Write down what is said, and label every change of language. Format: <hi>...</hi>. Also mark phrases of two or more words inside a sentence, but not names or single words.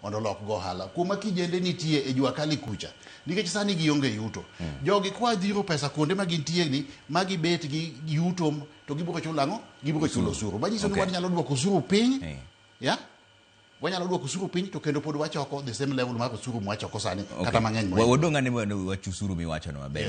<luo>mondo lok go ohala. Kuma kijende nitie e</luo> <sw>jua kali</sw> <luo>kucha. Nikech sani gionge yuto. Jogi kwa dhiro pesa kuonde ma gintie ni, ma gibet gi yuto, to gibiro chulo ang'o? Gibiro chulo osuru. Manyiso ni wanyalo duoko osuru piny. Ya? Wanyalo duoko osuru piny to kendo pod wachoko</luo> <en>the same level</en> <luo>mar osuru mwachoko sani kata mang'eny. Wadong' ane wach osuru miwacho no maber.</luo>